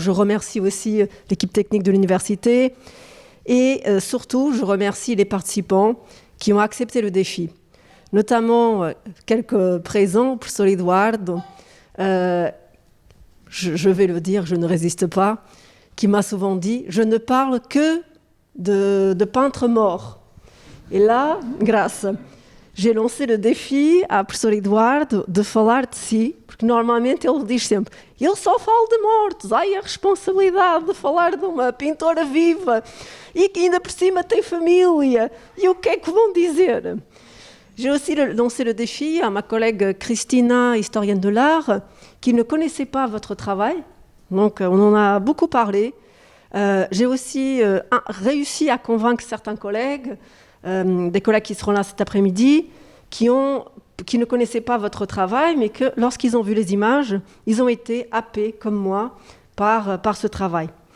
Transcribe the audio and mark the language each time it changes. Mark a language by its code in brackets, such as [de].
[fr] Je remercie aussi l'équipe technique de l'université et surtout, je remercie les participants qui ont accepté le défi, notamment quelques présents, professeur Eduardo, je vais le dire, je ne résiste pas, qui m'a souvent dit « Je ne parle que de peintres morts ». Et là, grâce, j'ai lancé le défi à [pt] professor Eduardo de falar de si, porque normalmente ele diz sempre eu só falo de mortos, ai a responsabilidade de falar de uma pintora viva e que ainda por cima tem família, e o que é que vão dizer? [fr] J'ai aussi lancé le défi à ma collègue Christina, historienne de l'art, qui ne connaissait pas votre travail. Donc, on en a beaucoup parlé. J'ai aussi réussi à convaincre certains collègues, des collègues qui seront là cet après-midi, qui ne connaissaient pas votre travail, mais que lorsqu'ils ont vu les images, ils ont été happés, comme moi, par ce travail.